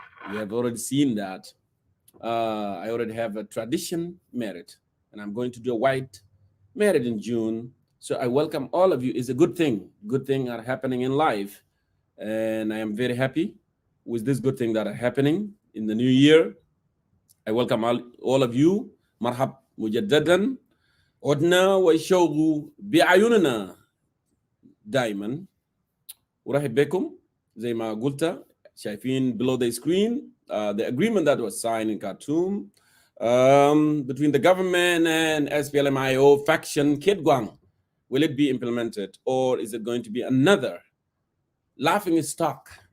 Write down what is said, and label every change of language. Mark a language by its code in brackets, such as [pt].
[en] You have already seen that. I already have a tradition married, and I'm going to do a white married in June. So I welcome all of you. It's a good thing. Good things are happening in life, and I am very happy with this good thing that are happening in the new year. I welcome all of you. [ar] مرحب مجددا. عدنا والشوق بأعيننا دائما. ورحب بكم زي ما قلت شايفين [en] below the screen the agreement that was signed in Khartoum between the government and SPLM-IO faction Kit Gwang. Will it be implemented, or is it going to be another laughing stock?